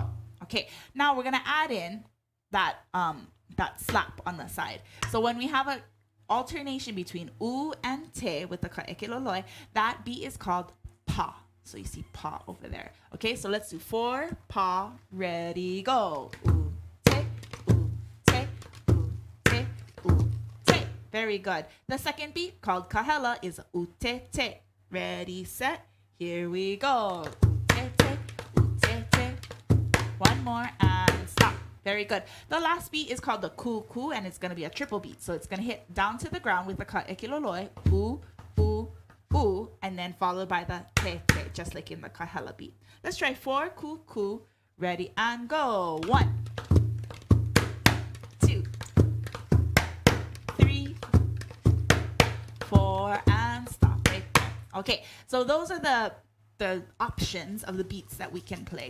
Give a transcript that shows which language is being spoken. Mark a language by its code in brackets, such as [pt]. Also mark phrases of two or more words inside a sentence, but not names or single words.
[en] Okay, now we're gonna add in that that slap on the side. So when we have a alternation between u and te with the [haw] ka'eke loloi, [en] that beat is called pa. So you see pa over there. Okay, so let's do 4 pa. Ready, go. [haw] U te, u te, u te, u te. [en] Very good. The second beat called kahela is [haw] u te te. [en] Ready, set. Here we go. [haw] U te te, u te te. [en] One more and stop. Very good. The last beat is called the [haw] ku ku, [en] and it's going to be a triple beat. So it's going to hit down to the ground with the [haw] ka'eke loloi, u, u, u, [en] and then followed by the [haw] te te, [en] just like in the kahela beat. Let's try 4 [haw] ku ku. [en] Ready and go. 1, 2, 3, 4, and stop right there. Okay, so those are the options of the beats that we can play.